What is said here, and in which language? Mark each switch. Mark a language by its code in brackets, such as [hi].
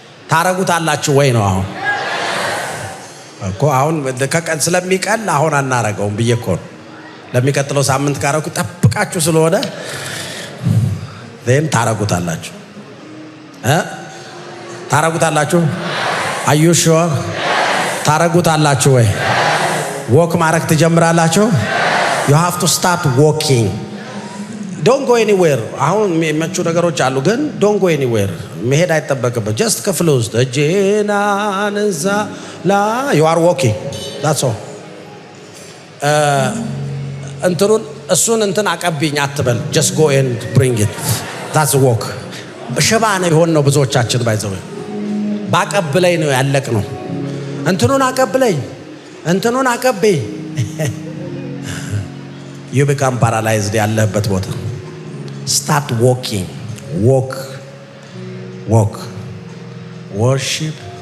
[am] ታረጉታላችሁ ወይ ነው አሁን እኮ አሁን ከቀን ስለሚቀል አሁን አናረጋውም ብዬ እኮ ለሚቀጥለው ሳምንት ካረኩ ጠብቃችሁ ስለሆነ then ታረጉታላችሁ ታረጉታላችሁ። [en] are you sure? [am] ታረጉታላችሁ ወይ? walk ማረግ ትጀምራላችሁ። [en] you have to start walking. don't go anywhere. [am] አሁን የሚመቹ ነገሮች አሉ ግን [en] don't go anywhere. [am] መሄድ አይጠበቅበት። just ክፍል ውስጥ እጄና ነዛ ላ [en] you are walking. that's all. [am] እሱን እንትን አቀብኝ አትበል። [en] just go and bring it. that's walk. [am] ሽባ ነው የሆን ነው ብዙዎቻችን ባይዘው ባቀብለኝ ነው ያለቅ ነው። እንትኑን አቀብኝ [en] you become paralyzed [am] ያለህበት ቦታ። [en] start walking. walk, worship.